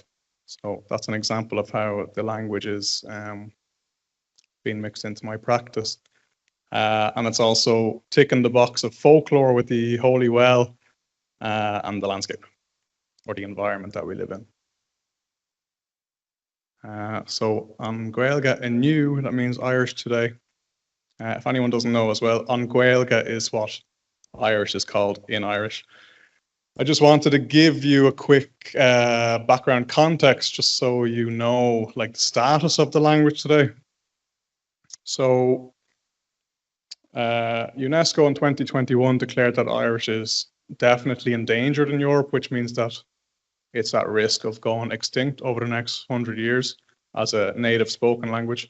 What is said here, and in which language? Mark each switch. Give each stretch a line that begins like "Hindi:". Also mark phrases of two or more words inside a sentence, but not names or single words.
English: So that's an example of how the language is being mixed into my practice. And it's also ticking the box of folklore with the holy well and the landscape or the environment that we live in.
Irish: So an Gaeilge inniu,
English: that means Irish today. If anyone doesn't know as well,
Irish: an Gaeilge
English: is what Irish is called in Irish. I just wanted to give you a quick background context just so you know like the status of the language today. So UNESCO in 2021 declared that Irish is definitely endangered in Europe, which means that it's at risk of going extinct over the next 100 years as a native spoken language.